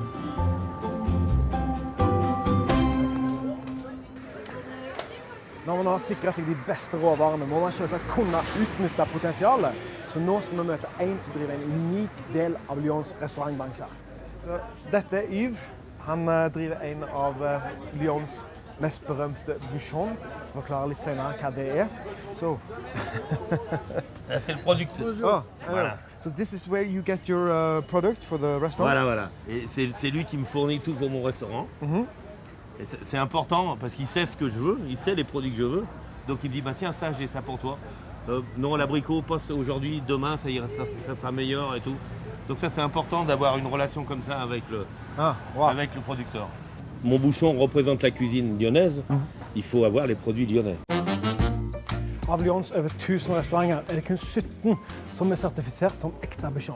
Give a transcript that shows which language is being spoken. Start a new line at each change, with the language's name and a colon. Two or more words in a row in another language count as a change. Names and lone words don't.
Norwegian: Når man har sikret seg de beste råvarene, må man selvsagt kunne utnytte potensialet. Så nå skal vi møte en som driver en unik del av Lyons restaurantbransjer. Så dette er Yves. Han driver en av Lyons mest berømte bouchon. Forklarer litt senere hva det er. Så.
French: Ça, c'est le producteur. Oh, Voilà.
English: So this is where you get your product for the restaurant?
French: Voilà. Et c'est lui qui me fournit tout pour mon restaurant. Et c'est important parce qu'il sait ce que je veux, il sait les produits que je veux. Donc il me dit, bah tiens, ça, j'ai ça pour toi. Non, l'abricot, pas aujourd'hui, demain, ça sera meilleur et tout. Donc ça, c'est important d'avoir une relation comme ça avec le producteur. Mon bouchon représente la cuisine lyonnaise. Il faut avoir les produits lyonnais.
Norwegian: Av Lyons over 1000 restauranter er det kun 17 som er sertifisert som ekte bouchon.